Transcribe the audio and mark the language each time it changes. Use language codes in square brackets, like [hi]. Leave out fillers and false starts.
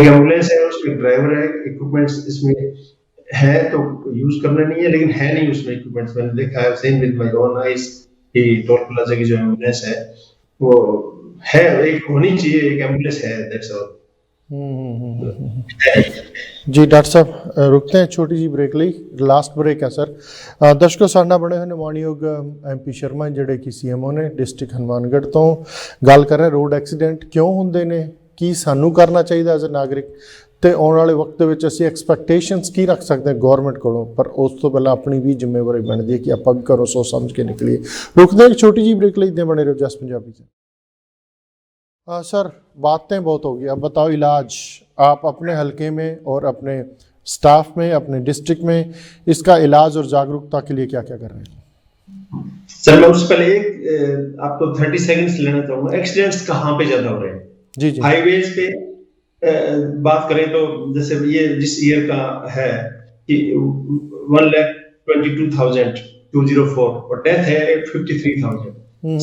[hi] एक एम्बुलेंस है, उसमें ड्राइवर है, इक्विपमेंट्स इसमें है तो यूज करना नहीं है, लेकिन है नहीं उसमें इक्विपमेंट्स। मैंने देखा है, [en] same with my own eyes, [hi] कि टोल प्लाजा की जो एम्बुलेंस है वो है, एक होनी चाहिए, एक एम्बुलेंस है, [en] That's all. [hi] जी डॉक्टर साहब, रुकते हैं छोटी जी ब्रेक ਲਈ। लास्ट ब्रेक है सर। [pa] दर्शकों, ਸਾਡੇ ਨਾਲ ਬਣੇ ਹੋਏ ਨੇ ਮਾਨਯੋਗ MP ਸ਼ਰਮਾ, ਜਿਹੜੇ ਕਿ CMO ਨੇ ਡਿਸਟ੍ਰਿਕਟ ਹਨੂਮਾਨਗੜ੍ਹ ਤੋਂ। ਗੱਲ ਕਰ ਰਹੇ ਰੋਡ ਐਕਸੀਡੈਂਟ ਕਿਉਂ ਹੁੰਦੇ ਨੇ, ਕੀ ਸਾਨੂੰ ਕਰਨਾ ਚਾਹੀਦਾ ਐਜ਼ ਅ ਨਾਗਰਿਕ, ਤੇ ਆਉਣ ਵਾਲੇ ਵਕਤ ਦੇ ਵਿੱਚ ਅਸੀਂ ਐਕਸਪੈਕਟੇਸ਼ਨਸ ਕੀ ਰੱਖ ਸਕਦੇ ਹਾਂ ਗਵਰਨਮੈਂਟ ਕੋਲੋਂ। ਪਰ ਉਸ ਤੋਂ ਪਹਿਲਾਂ ਆਪਣੀ ਵੀ ਜ਼ਿੰਮੇਵਾਰੀ ਬਣਦੀ ਹੈ ਕਿ ਆਪਾਂ ਵੀ ਘਰੋਂ ਸੋਚ ਸਮਝ ਕੇ ਨਿਕਲੀਏ। ਰੁਕਦੇ ਹਾਂ ਛੋਟੀ ਜੀ ब्रेक ਲਈ, ਬਣੇ ਰਹੋ ਜਸ ਪੰਜਾਬੀ से। [hi] सर, बातें बहुत हो गई, अब बताओ इलाज आप अपने हलके में और अपने स्टाफ में, अपने डिस्ट्रिक्ट में इसका इलाज और जागरूकता के लिए क्या क्या कर रहे हैं? सर, मैं उससे पहले एक आपको 30 सेकंड्स लेना चाहूंगा। एक्सीडेंट्स कहाँ पे ज्यादा हो रहे हैं? जी जी। हाईवेज पे बात करें तो जैसे ये जिस ईयर का है कि 1,22,204 और डेथ है 53,000।